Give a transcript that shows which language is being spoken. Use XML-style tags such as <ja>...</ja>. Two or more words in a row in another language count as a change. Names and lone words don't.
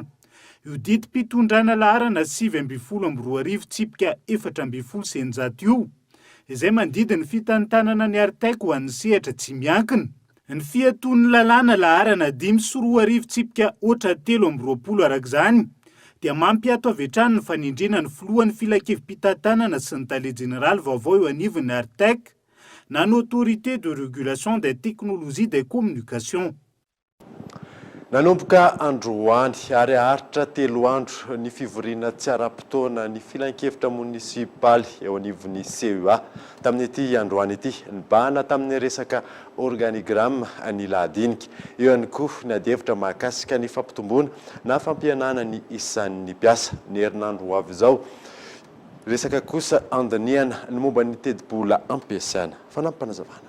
<mg>Io didim-pitondrana laharana 7 tsipika 4 sy 9 io, izay mandidy ny fitantanana ny Artec ho an'ny sehatra tsy miankina. Ny fiaton'ny lalàna laharana 5 sy 4 tsipika 320 arak'izany dia mampiato avy hatrany ny fanindrina ny filohan'ny filan-kevim-pitantanana sy ny tale jeneraly vaovao eo anivon'ny Artec na ny</mg> <fr>autorité de régulation des technologies des communications.</fr> <mg>Nanomboka androany ary haritra 3 andro ny fivoriana tsy ara-potoana ny filan-kevitra munisipaly eo anivon'ny CEA tamin'ity androany ity nibahana tamin'ny resaka organigramme ny lahadinika eo ihany koa ny adihevitra mahakasika ny fampitomboana na fampianana ny isan'ny mpiasa ny herinandro ho avy izao resaka kosa andiniana ny momba ny tedi-bola ampiasaina fanampanazavana.</mg>